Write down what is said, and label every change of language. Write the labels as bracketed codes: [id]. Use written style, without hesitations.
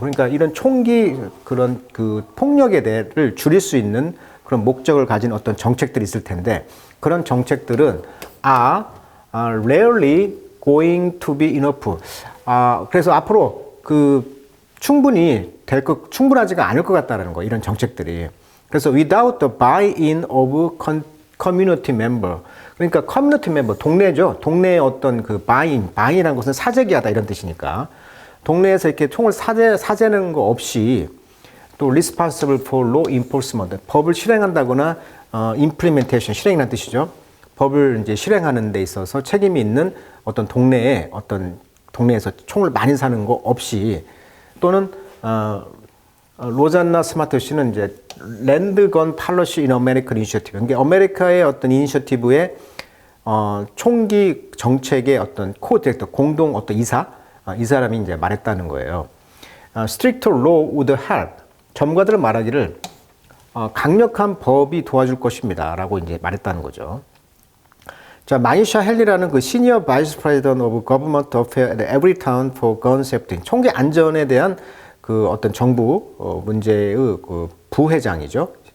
[ko] 그러니까 이런 총기 그런 그 폭력에 대해를 줄일 수 있는 그런 목적을 가진 어떤 정책들이 있을 텐데 그런 정책들은 [en] are rarely going to be enough. [ko] 그래서 앞으로 충분하지가 않을 것 같다는 거 이런 정책들이. 그래서 [en] without the buy-in of community member. [ko] 그러니까 커뮤니티 멤버, 동네죠. 동네의 어떤 그 바인이라는 것은 사재기하다 이런 뜻이니까 동네에서 이렇게 총을 사재는 거 없이 또 [en] responsible for law enforcement, [ko] 법을 실행한다거나 implementation, 실행이라는 뜻이죠. 법을 이제 실행하는 데 있어서 책임이 있는 어떤 동네에서 총을 많이 사는 거 없이 또는 로잔나 스마트 씨는 이제 랜드건 팔러시 인 아메리칸 이니셔티브. 그러니까 아메리카의 어떤 이니셔티브의 총기 정책의 어떤 코-디렉터, 공동 어떤 이사, 이 사람이 이제 말했다는 거예요. [en] Stricter law would help. [ko] 전문가들은 말하기를 강력한 법이 도와줄 것입니다라고 이제 말했다는 거죠. 자, 마니샤 헨리라는 그 [en] 시니어 바이스 프레지던트 오브 거버먼트 어페어 at every town for gun safety. [ko] 총기 안전에 대한 그 어떤 정부 문제의 그 부회장이죠.